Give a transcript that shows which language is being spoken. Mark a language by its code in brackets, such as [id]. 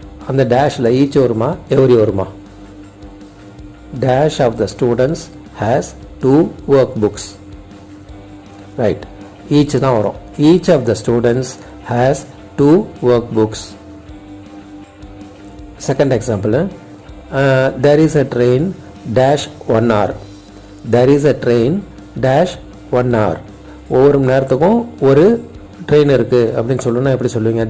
[ta] அந்த டேஷில் ஈச் வருமா எவரி வருமா? [en] Dash of the students has 2 work books. Right, [ta] each தான் வரும். [en] Each of the students has 2 work books. Second example. there is a train dash 1 hour. there is a train dash 1 hour. [ta] ஒவ்வொரு மணி நேரத்துக்கும் ஒரு train இருக்குது அப்படின்னு சொல்லணும்னா எப்படி சொல்லுவீங்க?